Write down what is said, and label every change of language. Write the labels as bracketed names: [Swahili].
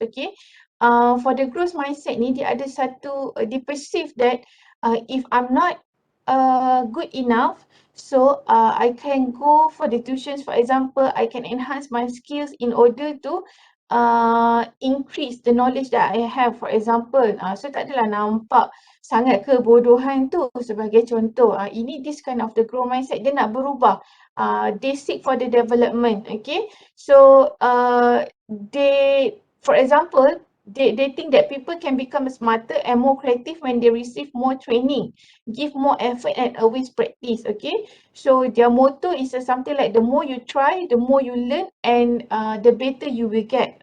[English] Okay, for the growth mindset ni, [Malay] dia ada satu [English] they perceive that if I'm not good enough, so I can go for the tuitions. For example, I can enhance my skills in order to increase the knowledge that I have. For example, so [Malay] tak adalah nampak sangat kebodohan tu sebagai contoh. Ini [English] this kind of the growth mindset, [Malay] dia nak berubah. [English] They seek for the development. Okay, so they, for example, they think that people can become smarter and more creative when they receive more training, give more effort and always practice. Okay, so their motto is something like, the more you try, the more you learn, and the better you will get.